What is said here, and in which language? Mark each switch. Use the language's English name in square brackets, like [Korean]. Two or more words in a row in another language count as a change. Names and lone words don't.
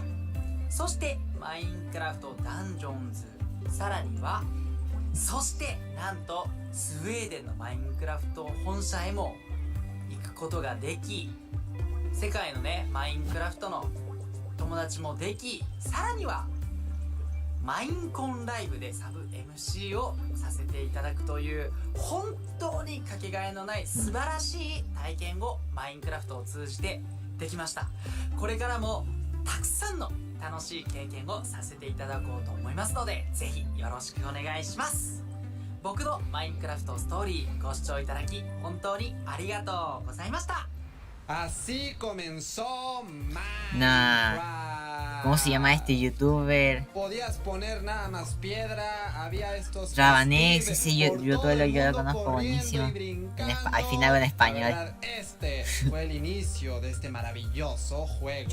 [Japanese] そしてマインクラフトダンジョンズ、さらにはそしてなんとスウェーデンのマインクラフト本社へも行くことができ、世界のねマインクラフトの友達もでき、さらにはマインコンライブでサブ MC をさせていただくという本当にかけがえのない素晴らしい体験をマインクラフトを通じてできました。これからもたくさんの楽しい経験をさせていただこうと思いますので、ぜひよろしくお願いします。僕のマインクラフトストーリーご視聴いただき本当にありがとうございました。 [Spanish] Así comenzó Nah. ¿Cómo se llama este youtuber? Podías poner nada más piedra, había estos Rabanex, pibes ese por youtuber todo el yo lo mundo conozco corriendo y buenísimo. brincando. Al final en La español. verdad, este fue el inicio de este maravilloso juego.